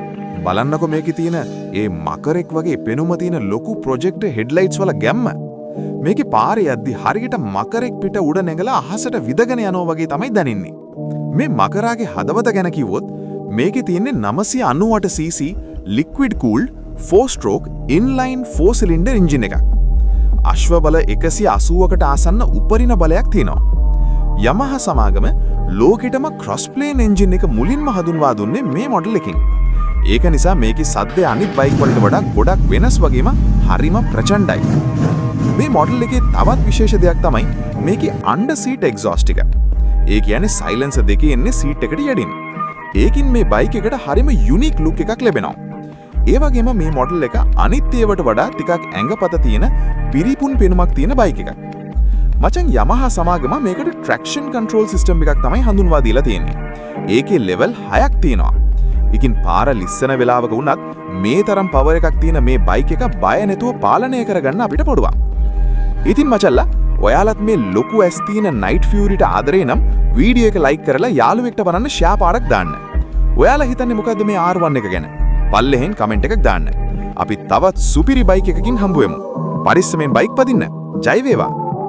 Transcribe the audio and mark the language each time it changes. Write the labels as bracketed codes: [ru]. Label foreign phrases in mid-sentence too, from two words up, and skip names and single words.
[si] බලන්නකෝ මේකේ තියෙන ඒ මකරෙක් වගේ පෙනුම තියෙන ලොකු ප්‍රොජෙක්ටර් හෙඩ්ලයිට්ස් වල ගැම්ම. මේකේ පාරේ යද්දි හරියට මකරෙක් පිට උඩ නැගලා අහසට විදගෙන යනවා වගේ තමයි දැනෙන්නේ. මේ මකරාගේ හදවත ගැන කිව්වොත් මේකේ තියෙන්නේ [en] 998cc liquid cooled 4-stroke inline 4-cylinder engine [si] එකක්. අශ්ව බල 180කට ආසන්න උපරිම බලයක් තියෙනවා. Yamaha සමාගම ලෝකෙටම [en] cross plane engine [si] එක මුලින්ම හඳුන්වා දුන්නේ මේ මොඩල් එකකින්. ඒක නිසා මේකේ සද්දය අනිත් බයික් වලට වඩා ගොඩක් වෙනස් වගේම හරිම ප්‍රචණ්ඩයි. මේ මොඩල් එකේ තවත් විශේෂ දෙයක් තමයි මේකේ [en] under seat exhaust [si] එක. ඒ කියන්නේ silencer දෙකේ ඉන්නේ seat එකට යටින්. ඒකින් මේ බයික් එකට හරිම [en] unique look [si] එකක් ලැබෙනවා. ඒ වගේම මේ මොඩල් එක අනිත් ඒවාට වඩා ටිකක් ඇඟපත තියෙන පිරිපුන් පෙනුමක් තියෙන බයික් එකක්. මචං Yamaha සමාගම මේකට [en] traction control system [si] එකක් තමයි හඳුන්වා දීලා තියෙන්නේ. ඒකේ level 6ක් තියෙනවා. ඒකින් පාර ලිස්සන වෙලාවක වුණත් මේ තරම් power එකක් තියෙන මේ බයික් එක බය නැතුව පාලනය කරගන්න අපිට පුළුවන්. ඉතින් මචල්ලා ඔයාලත් මේ ලොකු ඇස් තියෙන night fury-ට ආදරේ නම් වීඩියෝ එක like කරලා යාළුවෙක්ට බලන්න share පාරක් දාන්න. ඔයාලා හිතන්නේ මොකද්ද මේ R1 එක ගැන? පල්ලෙහෙන් කමෙන්ට් එකක් දාන්න. අපි තවත් සුපිරි බයික් එකකින් හම්බ වෙමු. පරිස්සමෙන් බයික් පදින්න. ජය වේවා.